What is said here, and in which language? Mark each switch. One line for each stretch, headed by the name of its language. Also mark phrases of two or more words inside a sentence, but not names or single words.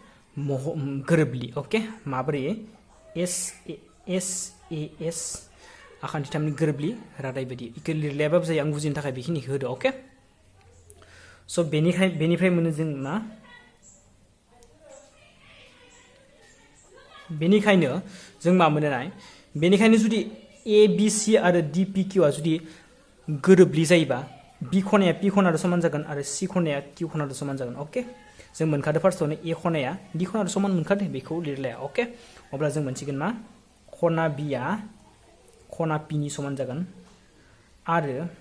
Bodo: गोरोबलि ओके माबोरै SAS आखान्थिथामनि गोरोबलि रादाय बायदि इखो लिरलायाबाबो जायो आं बुजिनो थाखाय बेखिनिखौ होदो अके स बेनिफ्राय मोनो जों मा बेनिखायनो जों मा मोननाय बेनिखायनो जुदि ए बी सी आरो डी पी क्यू आ जुदि गोरोबलि जायोबा बी खनाया पी खनाजों समान जागोन आरो सी खनाया क्यू खनाजों समान जागोन अके जों मोनखादो फार्स्टआवनो ए खनाया डी खनाजों समान मोनखादो बेखौ लिरलाया अके अब्ला जों मोनसिगोन मा खना बी आ खना पी नि समान जागोन आरो